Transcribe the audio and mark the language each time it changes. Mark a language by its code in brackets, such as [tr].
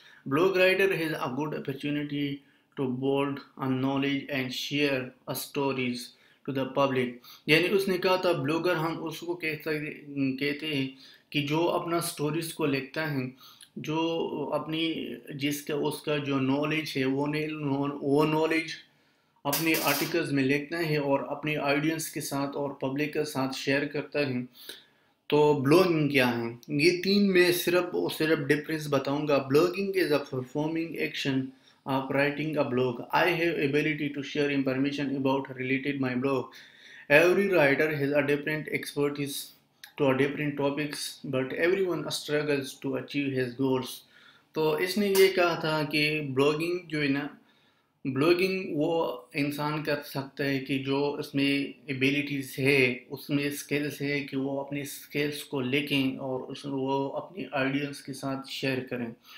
[en] Blog writer has a good opportunity to build a knowledge and share a stories to the public. [ur] یعنی اس نے کہا تھا blogger ہم اس کو کہتے ہیں کہ جو اپنا سٹوریز کو لکھتا ہے، جو اپنی جس کا اس کا جو نالج ہے وہ نالج اپنے آرٹیکلز میں لکھتا ہے اور اپنی آڈینس کے ساتھ اور پبلک کے ساتھ شیئر کرتا ہے. تو بلاگنگ کیا ہے، یہ 3 میں صرف ڈفرینس بتاؤں گا. [en] Blogging is a performing action of writing a blog. I have ability to share information about related my blog. Every writer has a different expertise to a different topics, but everyone struggles to achieve his goals. [ur] تو اس نے یہ کہا تھا کہ blogging جو ہے نا، blogging وہ انسان کر سکتا ہے کہ جو اس میں ایبیلیٹیز ہے، اس میں سکلز ہے کہ وہ اپنی سکلز کو لکھیں اور وہ اپنی آئیڈیاز کے ساتھ شیئر کریں.